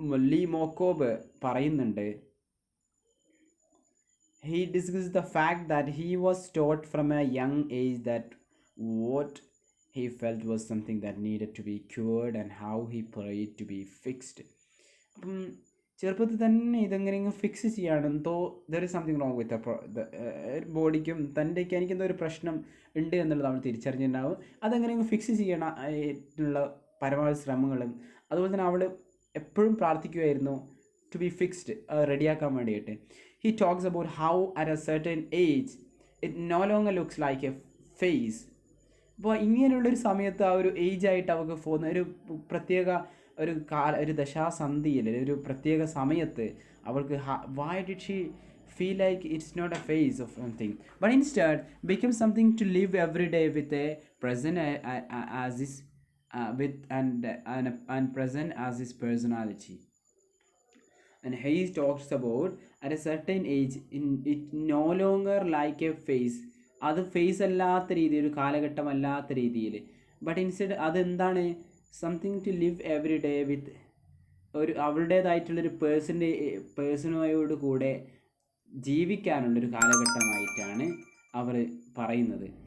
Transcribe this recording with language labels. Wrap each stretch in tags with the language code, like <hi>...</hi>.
<ml>Lee മോക്കോബ് പറയുന്നുണ്ട്,</ml> <en>he discusses the fact that he was taught from a young age that what he felt was something that needed to be cured and how he prayed to be fixed.</en> <ml>അപ്പം ചെറുപ്പത്തിൽ തന്നെ ഇതെങ്ങനെയെങ്കിലും fix ചെയ്യാണെന്തോ</ml> <en>there is something wrong with</en> <ml>ബോഡിക്കും തൻ്റെയൊക്കെ എനിക്കെന്തോ ഒരു പ്രശ്നം ഉണ്ട് എന്നുള്ളത് അവൾ തിരിച്ചറിഞ്ഞിട്ടുണ്ടാവും. അതെങ്ങനെയെങ്കിലും fix ചെയ്യാനുള്ള പരമാവധി ശ്രമങ്ങളും അതുപോലെ തന്നെ അവൾ എപ്പോഴും പ്രാർത്ഥിക്കുമായിരുന്നു</ml> <en>to be fixed,</en> <ml>റെഡിയാക്കാൻ വേണ്ടിയിട്ട്.</ml> <en>He talks about how at a certain age it no longer looks like a phase.</en> <ml>അപ്പോൾ ഇങ്ങനെയുള്ളൊരു സമയത്ത് ആ ഒരു ഏജായിട്ട് അവൾക്ക് പോകുന്ന ഒരു പ്രത്യേക ഒരു ദശാസന്ധിയിൽ ഒരു പ്രത്യേക സമയത്ത് അവൾക്ക്</ml> <en>why did she feel like it's not a phase of something but instead becomes something to live every day with a present as is with and present as his personality. And he talks about at a certain age it no longer like a phase.</en> <ml>അത് face അല്ലാത്ത രീതിയിൽ, ഒരു കാലഘട്ടം അല്ലാത്ത രീതിയിൽ,</ml> <en>but instead</en> <ml>അതെന്താണ്,</ml> <en>something to live every day with</en> <ml>അവളുടേതായിട്ടുള്ളൊരു പേഴ്സണോട് കൂടെ ജീവിക്കാനുള്ളൊരു കാലഘട്ടമായിട്ടാണ് അവർ പറയുന്നത്.</ml>